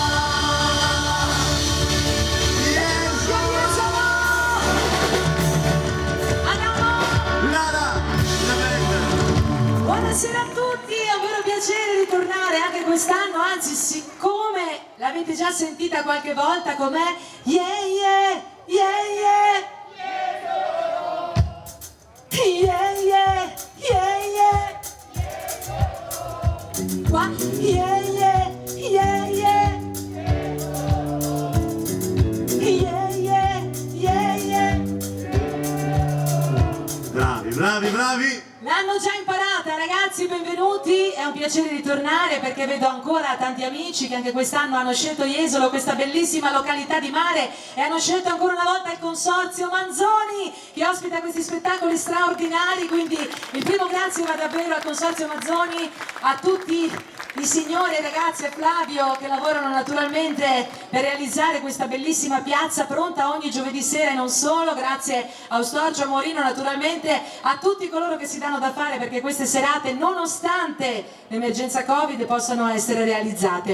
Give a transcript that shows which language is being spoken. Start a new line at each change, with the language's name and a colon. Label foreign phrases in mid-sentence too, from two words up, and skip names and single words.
Italian: Buonasera a tutti, è un vero piacere ritornare anche quest'anno, anzi siccome l'avete già sentita qualche volta com'è,
English: yeah yeah, yeah yeah, yeah yeah, yeah yeah, qua, yeah yeah, yeah yeah, yeah yeah, yeah yeah.
Italian: Bravi, bravi, bravi. L'hanno già imparata ragazzi, benvenuti, è un piacere ritornare perché vedo ancora tanti amici che anche quest'anno hanno scelto Jesolo, questa bellissima località di mare, e hanno scelto ancora una volta il Consorzio Manzoni che ospita questi spettacoli straordinari, quindi il primo grazie va davvero al Consorzio Manzoni, a tutti i signori e ragazzi e Flavio che lavorano naturalmente per realizzare questa bellissima piazza pronta ogni giovedì sera e non solo, grazie a Eustorgio Morino naturalmente, a tutti coloro che si danno da fare perché queste serate nonostante l'emergenza Covid possano essere realizzate.